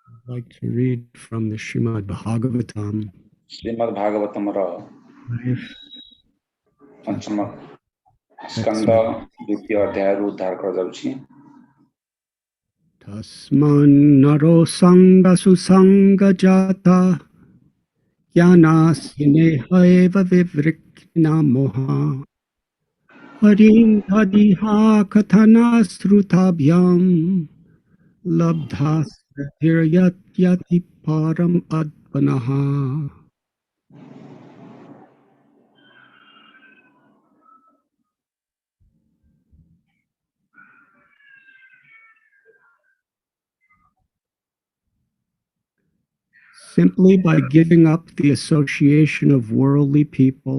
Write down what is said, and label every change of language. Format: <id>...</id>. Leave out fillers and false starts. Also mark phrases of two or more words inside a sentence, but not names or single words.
<en>like to read from the Srimad Bhagavatam.</en> <or>ଶ୍ରୀମଦ୍ ଭାଗବତମର ପଞ୍ଚମ ସ୍କନ୍ଦ ଦ୍ୱିତୀୟ ଅଧ୍ୟାୟରୁ ଉଦ୍ଧାର କରାଯାଉଛି।</or> <sa>तस्मान् नरो सङ्ग सुसङ्ग जात ज्ञानासिने एव विवृक्ण मोह हरिं तदीहा कथन श्रुताभ्यां लब्धस् याति परम् अध्वनः.</sa> <en>Simply by giving up the association of worldly people</en>